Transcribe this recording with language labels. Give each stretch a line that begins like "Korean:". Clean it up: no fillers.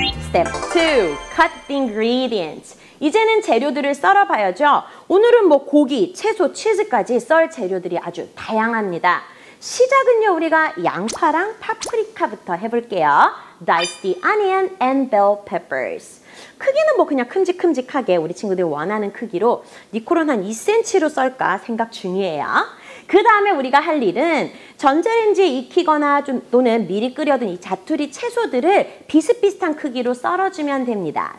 English: Step 2. Cut the ingredients.
Korean: 이제는 재료들을 썰어봐야죠. 오늘은 뭐 고기, 채소, 치즈까지 썰 재료들이 아주 다양합니다. 시작은요, 우리가 양파랑 파프리카부터 해볼게요.
English: Dice the onion and bell peppers.
Korean: 크기는 뭐 그냥 큼직큼직하게 우리 친구들이 원하는 크기로 니콜은 한 2cm로 썰까 생각 중이에요. 그 다음에 우리가 할 일은 전자레인지에 익히거나 또는 미리 끓여둔 이 자투리 채소들을 비슷비슷한 크기로 썰어주면 됩니다.